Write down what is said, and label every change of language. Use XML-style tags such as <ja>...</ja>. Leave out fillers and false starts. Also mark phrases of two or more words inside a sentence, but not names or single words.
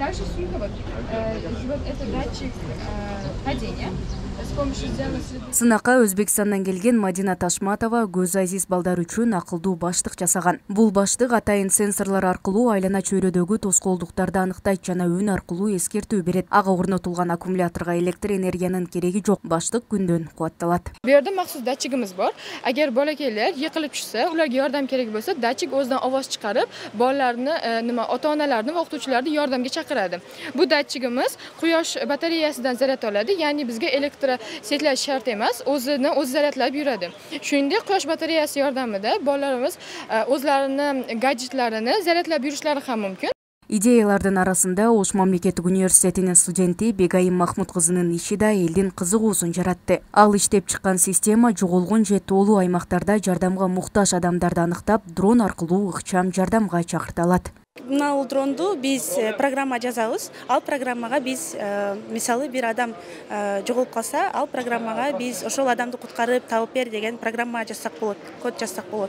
<ky>Сынакка Өзбекстандан келген Мадина Ташматова көз азиз балдар үчүн акылдуу баштык жасаган. Бул баштык атайын сенсорлор аркылуу айлана чөйрөдөгү тоскоолдуктарды аныктайт жана үн аркылуу эскертүү берет. Ага орнотулган аккумуляторго электр энергиянын кереги жок. Баштык күндөн кубатталат.</ky> <uz>Bu yerda maxsus datchigimiz bor. Agar bolakaylar yiqilib tushsa, ularga yordam kerak bo'lsa, datchig o'zidan ovoz chiqarib, bolalarni, ota-onalarni va o'qituvchilarni yordamga chaqiradi. Bu datchigimiz quyosh batareyasidan zaryad oladi, ya'ni bizga elektrosetlash shart emas, o'zini o'zi zaryadlab yuradi. Shuningdek, quyosh batareyasi yordamida bolalarimiz o'zlarini gadjetlarini zaryadlab yurishlari ham mumkin.</uz> <ky>Идеялардын арасында Ош мамлекеттик университетинин студенти Бегайым Махмуд кызынын иши да элдин кызыгуусун жаратты. Ал иштеп чыккан система жоголгон же тоолуу аймактарда жардамга муктаж адамдарды аныктап, дрон аркылуу ыкчам жардамга чакырта алат. Мына дронду биз программа жазабыз. Ал программага биз мисалы бир адам жоголуп калса, ал программага биз ошол адамды куткарып табып бер деген программа жазсак болот, код жазсак болот.</ky>